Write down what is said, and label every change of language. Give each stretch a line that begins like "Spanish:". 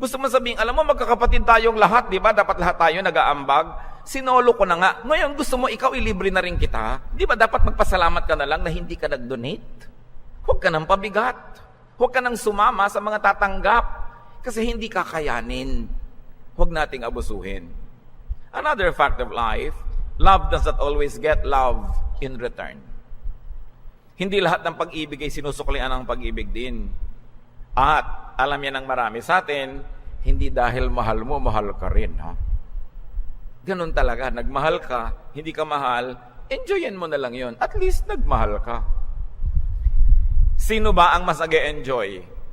Filipino: Gusto mo sabihin, alam mo, magkakapatid tayong lahat, di ba? Dapat lahat tayo nag-aambag. Sinolo ko na nga. Ngayon, gusto mo ikaw ilibre na rin kita? Di ba dapat magpasalamat ka na lang na hindi ka nag-donate? Huwag ka nang pabigat. Huwag ka nang sumama sa mga tatanggap. Kasi hindi kakayanin. Huwag nating abusuhin.
English: Another fact of life, love does not always get love in return.
Filipino: Hindi lahat ng pag-ibig ay sinusuklian ng pag-ibig din. At alam yan ng marami sa atin, hindi dahil mahal mo, mahal ka rin. Ha? Ganun talaga, nagmahal ka, hindi ka mahal, enjoyin mo na lang yon. At least nagmahal ka. Sino ba ang mas nag-enjoy?